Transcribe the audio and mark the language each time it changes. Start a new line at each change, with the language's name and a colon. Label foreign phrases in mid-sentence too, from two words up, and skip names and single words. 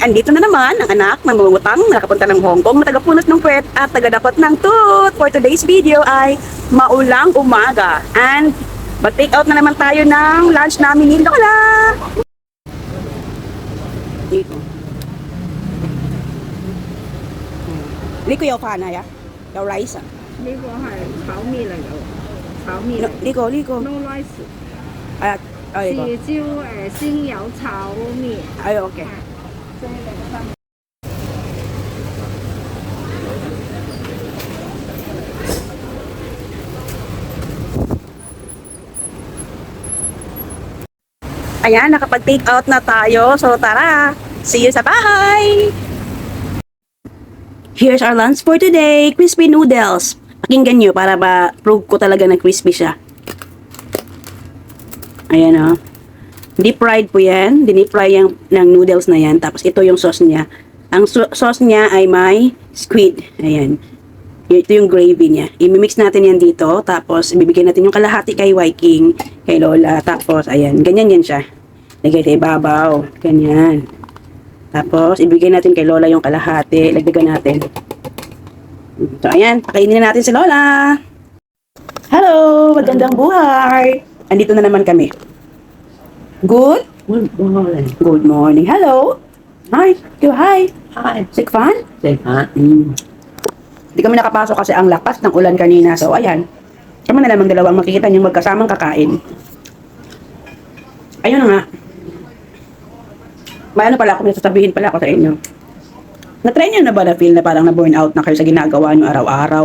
Filipino: Andito na naman ang anak ng mangungutang na nakapunta ng Hong Kong na tagapunot ng puwet at tagadapot ng tooth.
English: For today's video
Filipino: ay maulang umaga. And mag-take out na naman tayo ng lunch namin ni Lola! Dito. Dito yung kana ya? Yung rice
Cantonese: 呢個係炒麵嚟㗎喎，炒麵嚟
Filipino: Liko.
English: ，no rice，
Filipino: Ay, ay,
Cantonese: 豉椒鮮油炒麵，
Filipino: ay, okay.
Cantonese: 即係零分。
Filipino: Ayan, nakapag-take out na tayo. So tara,
English: see you
Filipino: sa bahay!
English: Here's our lunch for today, crispy noodles.
Filipino: Pakinggan nyo para ba prove ko talaga na crispy siya. Ayan o.
English: Deep fried
Filipino: po yan.
English: Deep fry
Filipino: yung ng noodles na yan. Tapos ito yung sauce niya. Ang sauce niya ay may squid. Ayan. Ito yung gravy niya. I-mix natin yan dito. Tapos ibibigay natin yung kalahati kay Viking, kay Lola. Tapos ayan. Ganyan yan siya. Lagay tayo ibabaw. Ganyan. Tapos ibigay natin kay Lola yung kalahati. Lagdagan natin. So ayan. Pakainin na natin si Lola. Hello! Magandang buhay! Andito na naman kami.
English: Good? Good morning. Good morning. Hello? Hi. Hi. Hi. Sick fan? Say hi.
Filipino: Hindi kami nakapasok kasi ang lakas ng ulan kanina. So, ayan. Kami na lamang dalawang makikita niyong magkasamang kakain. Ayun na nga. May ano pala ako, may sasabihin pala ako sa inyo. Na-try niyo na ba na feel na parang na-burn out na kayo sa ginagawa niyo araw-araw?